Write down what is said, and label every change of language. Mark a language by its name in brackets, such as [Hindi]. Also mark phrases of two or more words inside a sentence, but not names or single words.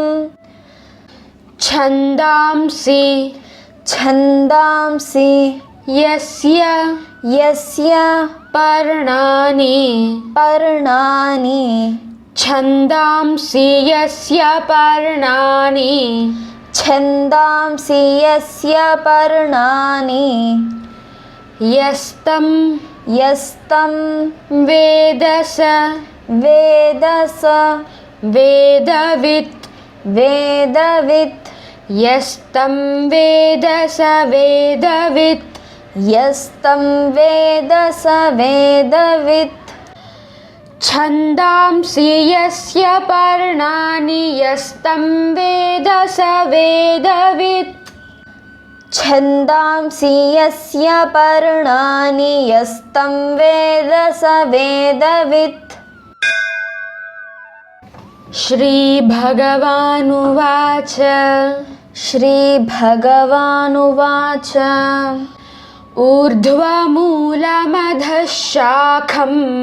[Sanskrit] ఛందాంసి ఛందాంసి యస్య యస్య పర్ణాని పర్ణాని ఛందాంసి యస్య పర్ణాని ఛందాంసి యస్య పర్ణాని యస్తం యస్తం వేదస వేదస వేదవిత్ వేదవిత్ యస్తం వేద స వేదవిత్ यस्तं वेद स वेदवित् छन्दांसि यस्य पर्णानि यस्तं वेद स वेदवित् छन्दांसि यस्य पर्णानि यस्तं वेद स वेदवित् श्रीभगवानुवाच श्रीभगवानुवाच ऊर्ध्वमूलमधः शाखम्